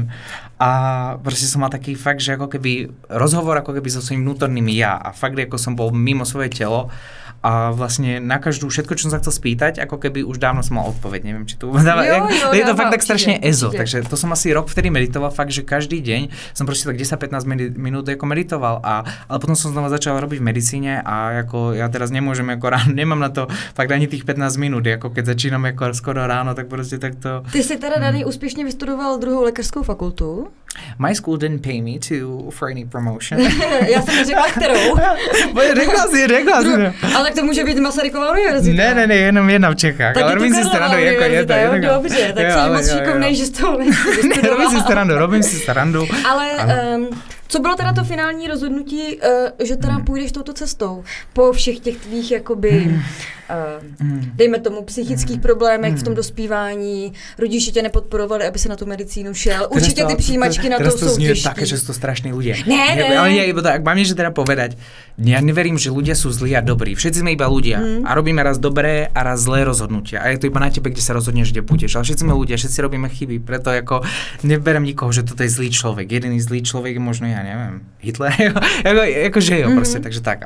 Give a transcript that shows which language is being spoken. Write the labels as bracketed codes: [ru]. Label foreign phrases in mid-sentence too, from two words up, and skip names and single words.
[sk] A proste som mal taký fakt, že ako keby rozhovor ako keby so svojím vnútorným ja a fakt ako som bol mimo svoje telo a vlastne na každú všetko, čo som sa chcel spýtať, ako keby už dávno som mal odpoveď, neviem, či to je to fakt tak strašne ezo, takže to som asi rok vtedy meditoval, fakt, že každý deň som proste tak 10-15 minút ako meditoval, ale potom som znova začal robiť v medicíne a ako ja teraz nemôžem, ako ráno, nemám na to fakt ani tých 15 minút, ako keď začínam ako skoro ráno, tak proste takto. [cs] Ty si teda Dani úspěšně vystudoval druhou lékařskou fakultu? [en] My school didn't pay me for any promotion. [cs] Já jsem řekla, kterou. Řekla si. Ale tak to může být Masaryková univerzita. Ne, jenom jedna v Čechách. Tak ale [sk] robím si starandu, [cs] jako je to. Dobře, tak jsi moc šikovnej, že z toho [sk] robím si starandu. [cs] Ale Co bylo teda to finální rozhodnutí, že teda půjdeš touto cestou? Po všech těch tvých, jakoby, dejme tomu, psychických problémech v tom dospívání, rodiče tě nepodporovali, aby se na tu medicínu šel. Určitě ty přijímačky na to jsou těžké. [sk] Také, že sú to strašní ľudia. [cs] Ne. [sk] Ale nie, iba tak, mám niečo teda povedať. Ja neverím, že ľudia sú zlí a dobrí. Všetci sme iba ľudia. A robíme raz dobré a raz zlé rozhodnutia. A je to iba na tebe, kde sa rozhodneš, kde pôjdeš. Ale všetci sme ľudia, všetci robíme chyby. Preto ako neberiem nikoho, že toto je zlý človek. Jediný zlý človek je možno, ja neviem, Hitler. Akože jo, proste, takže tak.